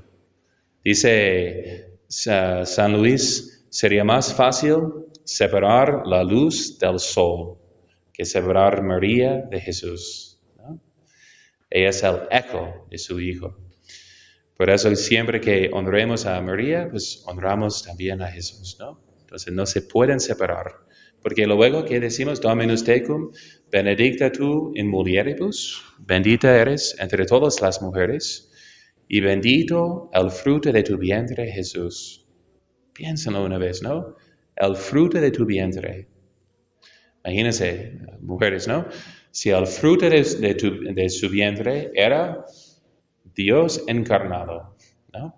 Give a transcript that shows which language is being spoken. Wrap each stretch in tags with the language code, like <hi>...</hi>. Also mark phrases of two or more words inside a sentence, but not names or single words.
<es>Dice San Luis, sería más fácil separar la luz del sol que separar María de Jesús, ¿no? Ella es el eco de su Hijo. Por eso siempre que honremos a María, pues honramos también a Jesús, ¿no? Entonces no se pueden separar. Porque luego que decimos,</es> <la>Dominus tecum, benedicta tu in mulieribus,</la> <es>bendita eres entre todas las mujeres, y bendito el fruto de tu vientre, Jesús. Piénsalo una vez, ¿no? El fruto de tu vientre. Imagínense, mujeres, ¿no? Si el fruto de su vientre era Dios encarnado, ¿no?</es>